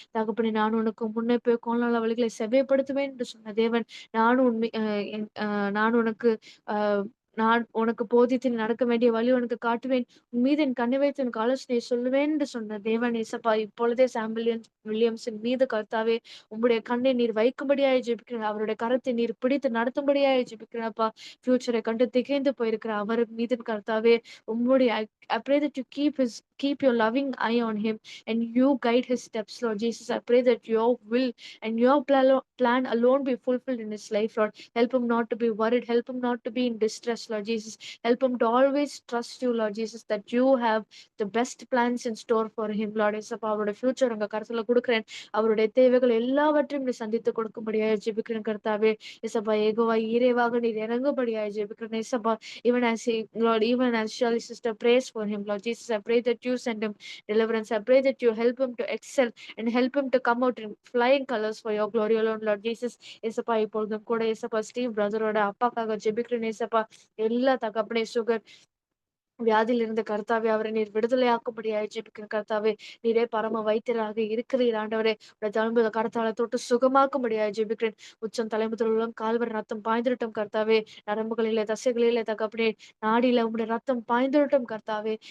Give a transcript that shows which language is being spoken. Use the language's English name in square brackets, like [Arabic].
[Tamil] தகப்பனே, நான் உனக்கு முன்னே போய் கோல்நாள வழிகளை செவ்வைப்படுத்துவேன் என்று சொன்ன தேவன், நானும் உண்மை நான் உனக்கு நான் உனக்கு போதித்து நீ நடக்க வேண்டிய வழி உனக்கு காட்டுவேன். உன் மீது என் கண்ணை வைத்து உனக்கு ஆலோசனை சொல்லுவேன் என்று சொன்ன தேவன் இயேசப்பா, இப்பொழுதே சாம் வில்லியம்ஸின் மீது கர்த்தாவே உம்முடைய கண்ணை நீர் வைக்கும்படியாய் ஜெபிக்கிறேன். அவருடைய கரத்தை நீர் பிடித்து நடத்தும்படியாய் ஜெபிக்கிறேன்ப்பா. ஃபியூச்சரை கண்டு திகைந்து போயிருக்கிற அவர் மீது கர்த்தாவே உம்முடைய [English] I pray that you keep your loving eye on him and you guide his steps, Lord Jesus. I pray that your will and your plan alone be fulfilled in his life, Lord. Help him not to be worried. Help him not to be in distress, Lord Jesus. Help him to always trust you, Lord Jesus, that you have the best plans in store for him, Lord. [Tamil] இயேசப்பா அவருடைய future உங்க கருத்துல கொடுக்கிறேன். அவருடைய தேவைகள் எல்லாவற்றையும் நீ சந்தித்து கொடுக்கும்படியாய் ஜெபிக்கிறேன் கர்த்தாவே. இயேசப்பா ஏகோவா ஈரேவாக நீர் இறங்கும்படியாய் ஜெபிக்கிறேன். [English] இயேசப்பா even as he, Lord, even as Shirley sister prays for him, Lord Jesus, I pray that you send him deliverance. I pray that you help him to excel and help him to come out in flying colors for your glory alone, Lord Jesus. [Tamil] ஏசப்பா இப்பொழுதும் கூட ஏசப்பா Steve பிரதரோட அப்பாக்காக ஜெபிக்கிறேன் ஏசப்பா. எல்லா தகப்பனே sugar வியாதியிலிருந்து கர்த்தாவே அவரை நீர் விடுதலையாக்கும்படியாய் ஜெபிக்கிறேன் கர்த்தாவே. நீரே பரம வைத்தியராக இருக்கிறீர் ஆண்டவரே. உடைய தழும்புல கரத்தால தொட்டு சுகமாக்கும்படியாய் ஜெபிக்கிறேன். உச்சம் தலைமுதல் உள்ளம் கால்வரை ரத்தம் பாய்ந்திரட்டும் கர்த்தாவே. நரம்புகளிலே தசைகளிலே தகப்பனே நாடியில உம்முடைய ரத்தம் பாய்ந்திரட்டும் கர்த்தாவே.